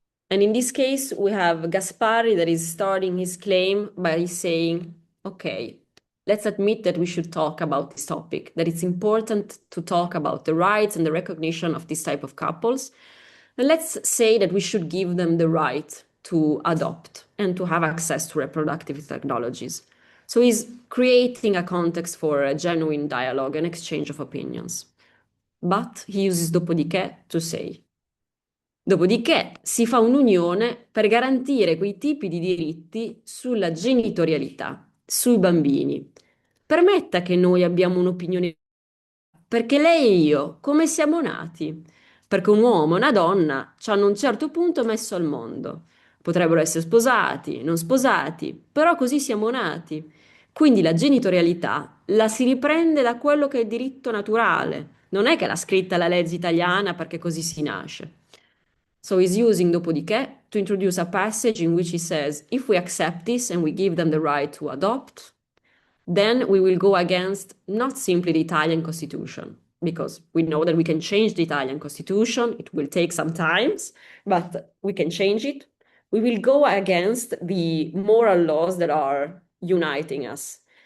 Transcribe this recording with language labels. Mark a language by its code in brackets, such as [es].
[en] And in this case, we have Gaspari that is starting his claim by saying, okay, let's admit that we should talk about this topic, that it's important to talk about the rights and the recognition of this type of couples. And let's say that we should give them the right to adopt and to have access to reproductive technologies. So he's creating a context for a genuine dialogue and exchange of opinions. But he uses dopodiché to say, [it] dopodiché si fa un'unione per garantire quei tipi di diritti sulla genitorialità, sui bambini. Permetta che noi abbiamo un'opinione, perché lei e io, come siamo nati? Perché un uomo e una donna ci hanno a un certo punto messo al mondo. Potrebbero essere sposati, non sposati, però così siamo nati. Quindi la genitorialità la si riprende da quello che è diritto naturale. Non è che l'ha scritta la legge italiana perché così si nasce. [en] So he's using dopodiché to introduce a passage in which he says, if we accept this and we give them the right to adopt, then we will go against not simply the Italian constitution, because we know that we can change the Italian constitution. It will take some time, but we can change it. We will go against the moral laws that are uniting us.